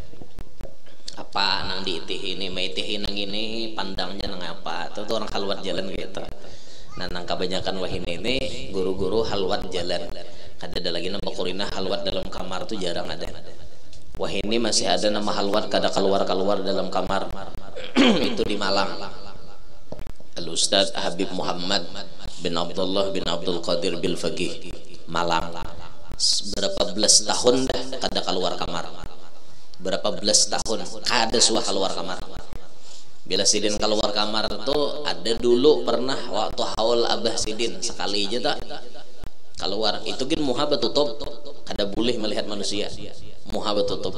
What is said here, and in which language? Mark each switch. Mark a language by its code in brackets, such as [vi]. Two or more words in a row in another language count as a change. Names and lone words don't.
[bjn] Apa nang diitih ini, maitih nang ini, pandangnya nang apa? Itu orang khalwat jalan gitu. Nah nang kebanyakan wahini ini guru-guru halwat jalan. Kada ada lagi nama kurina halwat dalam kamar tuh jarang ada. Wahini masih ada nama halwat kada keluar dalam kamar. Itu di Malang. Al Ustaz Habib Muhammad bin Abdullah bin Abdul Qadir bil Faqih Malang. Berapa belas tahun dah kada keluar kamar. Berapa belas tahun kada suah keluar kamar. Bila sidin keluar kamar tuh ada dulu pernah waktu haul abah sidin sekali aja tak keluar itu kan muha betutup kada boleh melihat manusia, muha betutup.